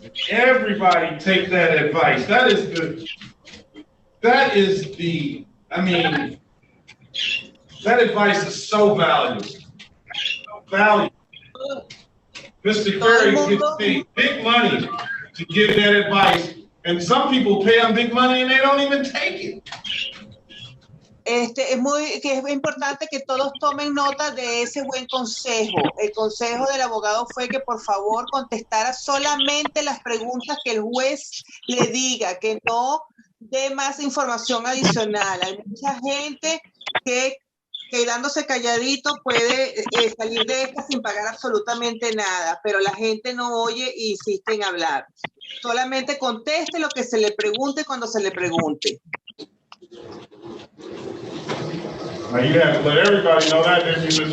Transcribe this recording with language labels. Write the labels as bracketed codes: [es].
[en] Everybody take that advice. That is good. that is the, I mean, that advice is so valuable. Valuable. Mr. Ferry gets paid big money to give that advice, and some people pay him big money and they don't even take it. [es] Es importante que todos tomen nota de ese buen consejo. El consejo del abogado fue que por favor contestara solamente las preguntas que el juez le diga, que no dé más información adicional. Hay mucha gente que quedándose calladito puede salir de esta sin pagar absolutamente nada, pero la gente no oye e insiste en hablar. Solamente conteste lo que se le pregunte cuando se le pregunte. [en] Now you have to let everybody know that, didn't you, Ms.